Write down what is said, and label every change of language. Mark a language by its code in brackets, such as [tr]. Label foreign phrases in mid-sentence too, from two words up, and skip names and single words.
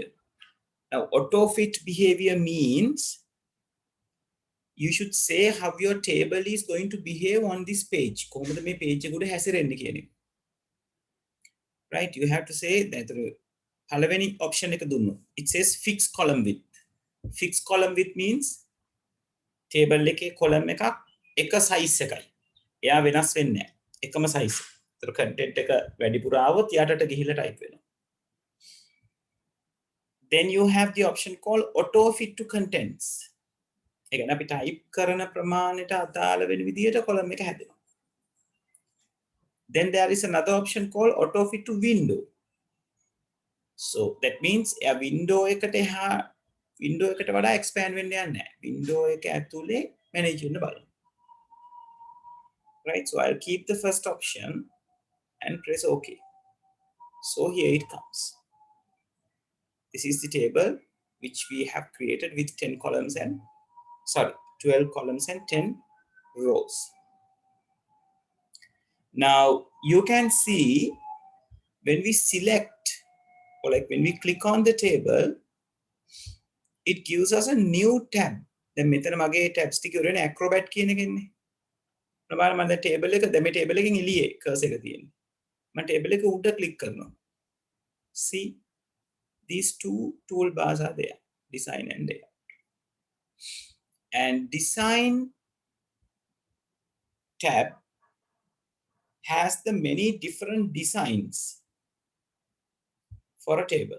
[en] Now, auto fit behavior means you should say how your table is going to behave on this page. Right? You have to say that option it says fixed column width. Fixed column width means table column එක size එකයි. [si] එයා වෙනස් වෙන්නේ නැහැ. එකම size. ඒතර content එක වැඩිපුර ආවොත් යටට ගිහිල්ලා type වෙනවා. [en] Then you have the option called auto fit to contents. [si] ඒ කියන්නේ අපි type කරන ප්‍රමාණයට අදාළ වෙන විදියට column එක හැදෙනවා. [en] Then there is another option called auto fit to window. So that means a window [si] එකට වඩා [en] expand [si] වෙන්න යන්නේ නැහැ. Window එක ඇතුලේ manage වෙන්න බලන්න. [en] Right, so I'll keep the first option and press OK. So here it comes. This is the table which we have created with 12 columns and 10 rows. Now you can see when we select or like when we click on the table, it gives us a new tab. [si] The මෙතන මගේ tabs ටික උරනේ acrobat කියන එක ඉන්නේ. ප්‍රමාණ මම දැන් table එක දැන් මේ table එකෙන් එළියේ cursor එක තියෙන්නේ. මම table එක උඩ click කරනවා. [en] See, these two toolbars are there, design and layout. And design tab has the many different designs for a table.